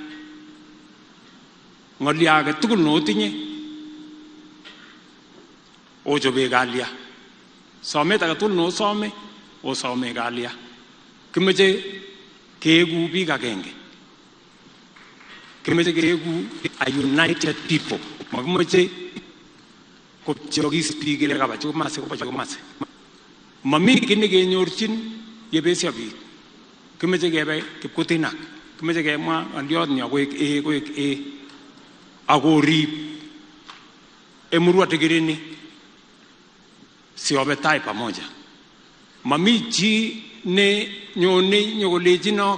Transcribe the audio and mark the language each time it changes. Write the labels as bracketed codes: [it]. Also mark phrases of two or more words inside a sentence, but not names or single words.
[kln] ngoliage tugul notinye ojobe galia somet age tugul no some osome galia kimeche kegu biik agenge kimeche kegu [en] a united people [kln] makimeche kopchogis biik ile kaba chomase mami kine kenyorchin yebesya biik kimeche kebe kipkutinak kimeche kemwa andiot nyo koek akorib emurwa digirini siobetai pamoja mami chi ne nyone nyogolejino